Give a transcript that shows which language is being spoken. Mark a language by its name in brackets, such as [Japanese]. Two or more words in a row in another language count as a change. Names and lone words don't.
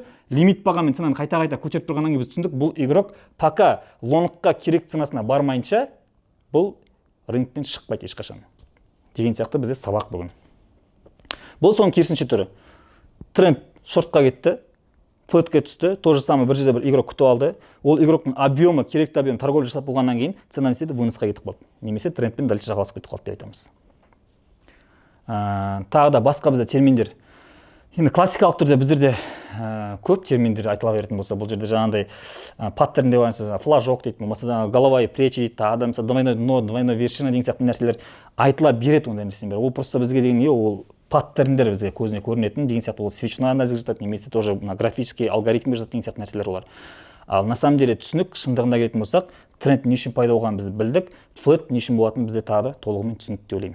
[Kazakh] Лимит бағамен ценаны қайта көтеріп тұрғаннан кейін біз түсіндік, бұл игрок пока лонгқа керек ценасына бармайынша бұл рыноктен шықпайды ешқашан. Деген сияқты бізде сабақ бүгін. Бұл соның керісінше түрі. Тренд шортқа кетті, флетке түсті, [Russian] то же самое [Kazakh] бір жерде бір игрок күтіп алды. Ол игроктың объемы, керекті объем торговля жасап болғаннан кейін цена не істеді? Выносқа кетіп қалды. Немесе трендпен дальше жағаласып кетіп қалды деп айтамыз. Тағы да басқа бізде терминдер. Енді классикалық түрде біздерде көп терминдер айтыла беретін болса, бұл жерде жаңағындай паттерн деп айтсаңыз, флажок дейді, болмаса жаңағы [Russian] головая плечи [Kazakh] дейді, тағы да мысалы [Russian] двойной дно, двойной вершина [Kazakh] деген сияқты нәрселер айтыла береді ондай нәрселер. Ол просто бізге деген не, ол паттерндер бізге көзіне көрінетін деген сияқты, ол свечной анализге жатады, немесе тоже графический алгоритмге жатады деген сияқты нәрселер олар. Ал [Russian] на самом деле [Kazakh] түсінік шындығында келетін болсақ, тренд не үшін пайда болғанын біз білдік, флет не үшін болатынын бізде тағы толығымен түсінікті деп ойлаймын.